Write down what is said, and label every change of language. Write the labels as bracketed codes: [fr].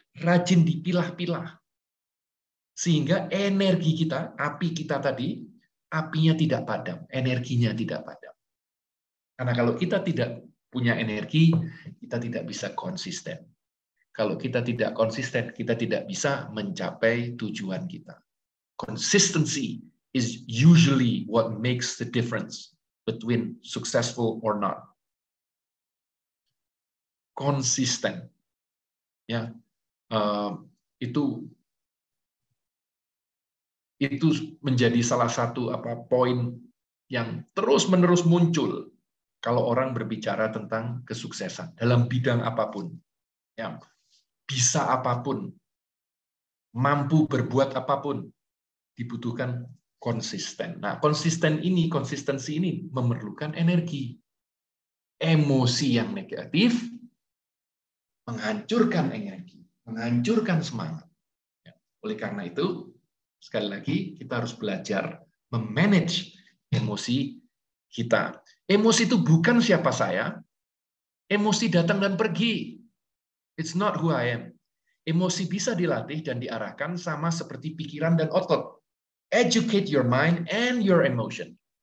[id] rajin dipilah-pilah. Sehingga energi kita, api kita tadi, apinya tidak padam, energinya tidak padam. Karena kalau kita tidak punya energi, kita tidak bisa konsisten. Kalau kita tidak konsisten, kita tidak bisa mencapai tujuan kita. [en] Consistency is usually what makes the difference between successful or not. [id] Konsisten, ya, itu menjadi salah satu poin yang terus-menerus muncul kalau orang berbicara tentang kesuksesan dalam bidang apapun, ya, bisa apapun, mampu berbuat apapun, dibutuhkan konsisten. Nah, konsistensi ini memerlukan energi. Emosi yang negatif menghancurkan energi, menghancurkan semangat. Oleh karena itu, sekali lagi kita harus belajar memanage emosi kita. Emosi itu bukan siapa saya. Emosi datang dan pergi. [en] It's not who I am. [id] Emosi bisa dilatih dan diarahkan sama seperti pikiran dan otot. [en] Educate your mind and your emotion.